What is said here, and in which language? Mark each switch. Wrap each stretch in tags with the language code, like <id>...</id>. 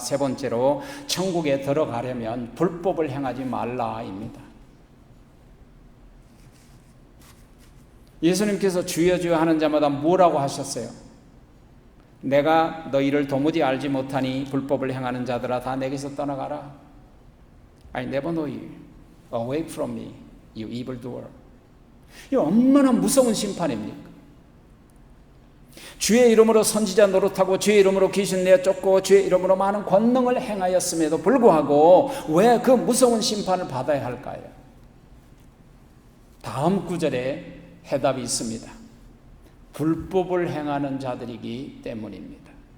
<ko>세 번째로, 천국에 들어가려면 불법을 행하지 말라입니다. 예수님께서 주여 주여 하는 자마다 뭐라고 하셨어요? 내가 너희를 도무지 알지 못하니 불법을 행하는 자들아 다 내게서 떠나가라.</ko> <en>I never know you. Away from me, you evildoer.</en> <ko>이 얼마나 무서운 심판입니까? 주의 이름으로 선지자 노릇하고 주의 이름으로 귀신 내어 쫓고 주의 이름으로 많은 권능을 행하였음에도 불구하고 왜 그 무서운 심판을 받아야 할까요? 다음 구절에 해답이 있습니다. 불법을 행하는 자들이기 때문입니다.</ko>